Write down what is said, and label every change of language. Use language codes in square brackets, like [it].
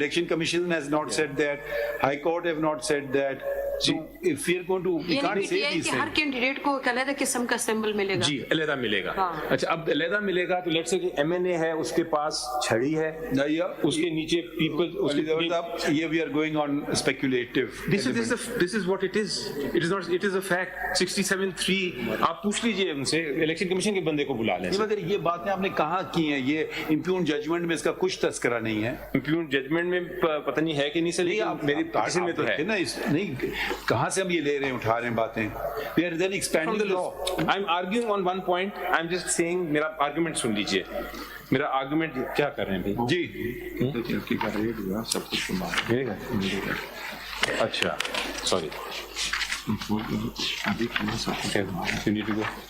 [en] Election Commission has not said that, High Court have not said that. So if we are going to, we can't say these things. [ur] Hare candidate کو ایک علیحدہ قسم کا symbol ملے گا. جی علیحدہ ملے گا. اچھا اب علیحدہ ملے گا تو [en] let's say [ur] کہ ایم این اے ہے, اس کے پاس چھڑی ہے, اس کے نیچے پیپل, [en] یہ we are going on speculative. This is what it is. It is not. It is a fact. [ur] 67(3) آپ پوچھ لیجئے ان سے, الیکشن کمیشن کے بندے کو بلا لیں. مگر یہ باتیں آپ نے کہاں کی ہیں؟ یہ امپیون ججمنٹ میں اس کا کچھ تذکرہ نہیں ہے. امپیون ججمنٹ میں پتہ نہیں ہے کہ نہیں سر, میری پٹیشن میں تو ہے نا. نہیں کہاں سے ہم یہ لے رہے ہیں, اٹھا رہے ہیں باتیں. [en] We are then expanding the law. I'm arguing on one point. I'm just saying [ur] میرا آرگومنٹ سن لیجئے. میرا آرگومنٹ کیا کر رہے ہیں جی؟ سب کچھ اچھا sorry, [en] you need to go.